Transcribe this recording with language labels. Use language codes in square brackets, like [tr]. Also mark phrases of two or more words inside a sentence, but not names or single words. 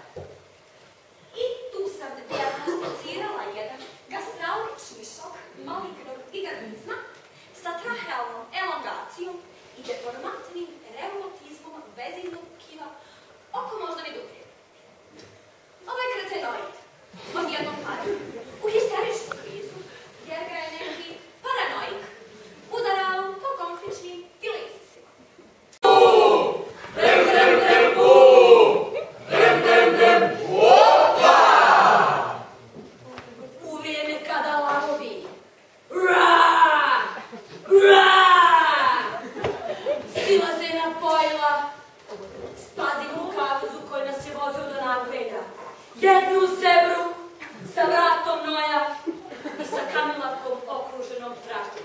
[bs] I tu sam dijagnosticirala jedan gastralnični šok malignog organizma sa trahealnom elongacijom i deformatnim reumatizmom vezivnog tkiva oko moždane duge. Ovo je kretenoid. Odjednom pada u histeričnu krizu, jer ga je neki paranoik udarao po konfličnim dilizisima. Brem, brem, brem, gu! Brem, brem, brem, opa! U vrijeme kada lavovi silaze na pojila s pazivnom kavuzu koji nas je vozio do Nagreda. Jednu zebru sa vratom noja i sa kamilakom okruženom trakom.